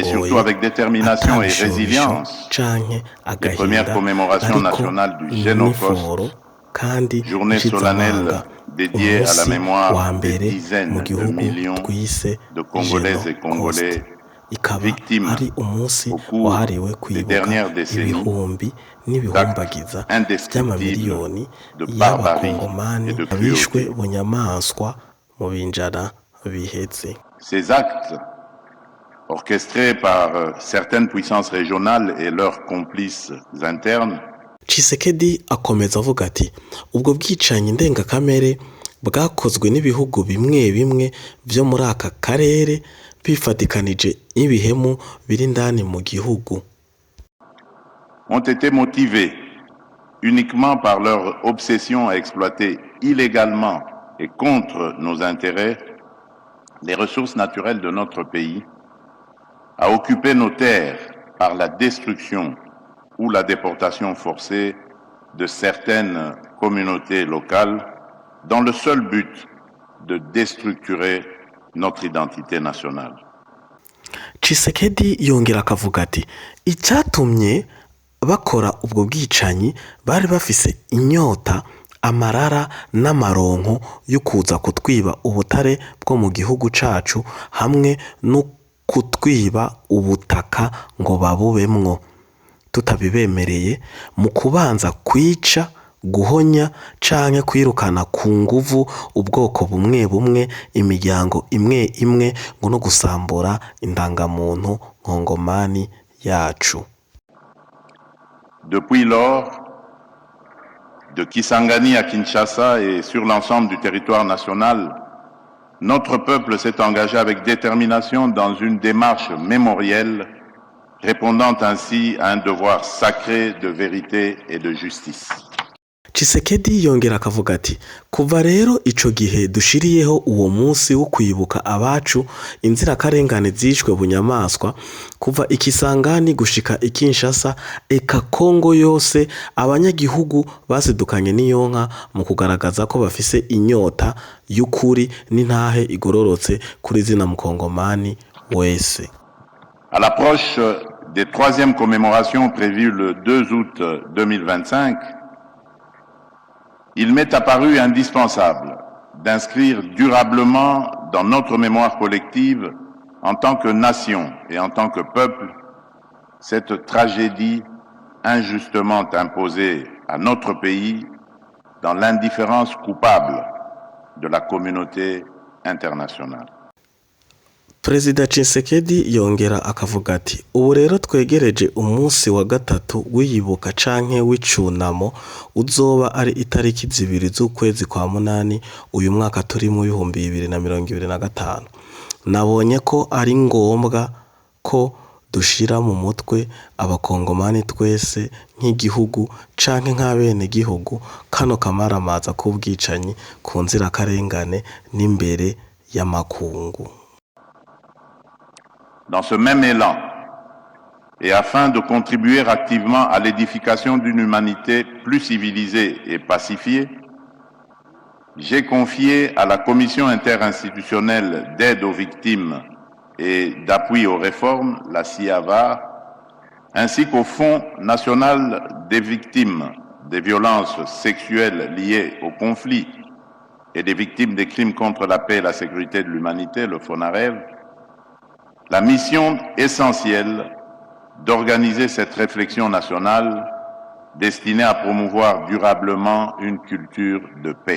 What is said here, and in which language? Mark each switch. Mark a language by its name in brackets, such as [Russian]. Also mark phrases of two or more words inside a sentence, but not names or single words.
[French] surtout avec détermination et résilience, les premières commémorations nationales du Génocide, journée solennelle dédiée à la mémoire des dizaines de millions de Congolaises et Congolais victimes au cours des dernières décennies d'actes indescriptibles de barbarie et de cruauté. Ces actes, orchestrés par certaines puissances régionales et leurs complices internes, [Rundi] Tshisekedi akomeza avuga ati ubwo bwicanyi ndengakamere bwakozwe n'ibihugu bimwe bimwe vyo muri aka karere bifatikanije n'ibihemu biri ndani mu gihugu, [French] ont été motivés uniquement par leur obsession à exploiter illégalement et contre nos intérêts les ressources naturelles de notre pays, à occuper nos terres par la destruction ou la déportation forcée de certaines communautés locales dans le seul but de déstructurer notre identité nationale. [Rundi] Tshisekedi yongera akavuga ati icyatumye bakora ubwo bwicanyi bari bafise inyota amarara n'amaronko yo kuza kutwiba ubutare bwo mu gihugu cacu hamwe no kutwiba ubutaka ngo babubemwo tutabibemereye mu kubanza kwica guhonya canke kwirukana ku nguvu ubwoko bumwe bumwe imiryango imwe imwe ngo no gusambura indangamuntu nkongomani yacu. [French] Depuis lors, de Kisangani à Kinshasa et sur l'ensemble du territoire national, notre peuple s'est engagé avec détermination dans une démarche mémorielle, répondant ainsi à un devoir sacré de vérité et de justice. [Rundi] Tshisekedi yongera akavuga ati kuva rero ico gihe dushiriyeho uwo munsi wo kwibuka abacu inzirakarengane zishwe bunyamaswa kuva ikisangani gushika ikinshasa eka Kongo yose abanyagihugu basidukanye n'iyonka mu kugaragaza ko bafise inyota y'ukuri n'intahe igororotse kuri zina mukongomani wese. [French] À l'approche des 3e commémorations prévues le 2 août 2025, il m'est apparu indispensable d'inscrire durablement dans notre mémoire collective, en tant que nation et en tant que peuple, cette tragédie injustement imposée à notre pays dans l'indifférence coupable de la communauté internationale. [Rundi] Perezida Tshisekedi yongera akavuga ati ubu rero twegereje umunsi wa gatatu w'iyibuka canke w'icunamo uzoba ari itariki 2 z'ukwezi kwa munani uyu mwaka turi mu 2025. Nabonye ko ari ngombwa ko dushira mu mutwe abakongomani twese nk'igihugu canke nk'abene gihugu kano kamaramaza k'ubwicanyi ku nzirakarengane n'imbere y'amakungu. [French] Dans ce même élan, et afin de contribuer activement à l'édification d'une humanité plus civilisée et pacifiée, j'ai confié à la Commission interinstitutionnelle d'aide aux victimes et d'appui aux réformes, la CIAVA, ainsi qu'au Fonds national des victimes des violences sexuelles liées au conflit et des victimes des crimes contre la paix et la sécurité de l'humanité, le FONAREV, la mission essentielle d'organiser cette réflexion nationale destinée à promouvoir durablement une culture de paix.